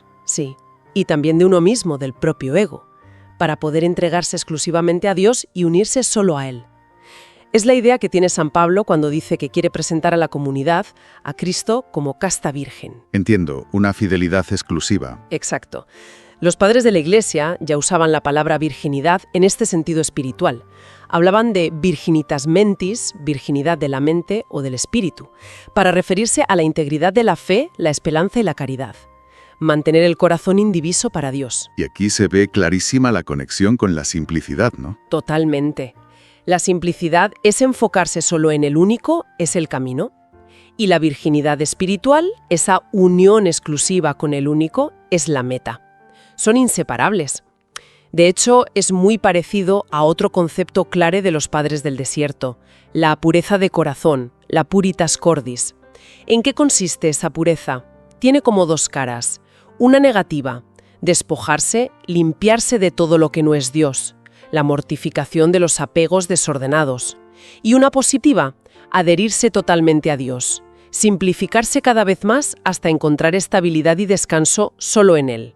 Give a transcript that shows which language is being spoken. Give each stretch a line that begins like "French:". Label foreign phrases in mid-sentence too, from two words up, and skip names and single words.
Spanish: Sí, y también de uno mismo, del propio ego, para poder entregarse exclusivamente a Dios y unirse solo a Él. Es la idea que tiene San Pablo cuando dice que quiere presentar a la comunidad a Cristo como casta virgen. Entiendo, una fidelidad exclusiva. Exacto. Los padres de la Iglesia ya usaban la palabra virginidad en este sentido espiritual. Hablaban de
Latin: virginitas mentis,
Spanish: virginidad de la mente o del espíritu, para referirse a la integridad de la fe, la esperanza y la caridad. Mantener el corazón indiviso para Dios. Y aquí se ve clarísima la conexión con la simplicidad, ¿no? Totalmente. La simplicidad es enfocarse solo en el único, es el camino. Y la virginidad espiritual, esa unión exclusiva con el único, es la meta. Son inseparables. De hecho, es muy parecido a otro concepto clave de los padres del desierto, la pureza de corazón, la
Latin: puritas cordis.
Spanish: ¿En qué consiste esa pureza? Tiene como dos caras. Una negativa, despojarse, limpiarse de todo lo que no es Dios, la mortificación de los apegos desordenados. Y una positiva, adherirse totalmente a Dios, simplificarse cada vez más hasta encontrar estabilidad y descanso solo en Él.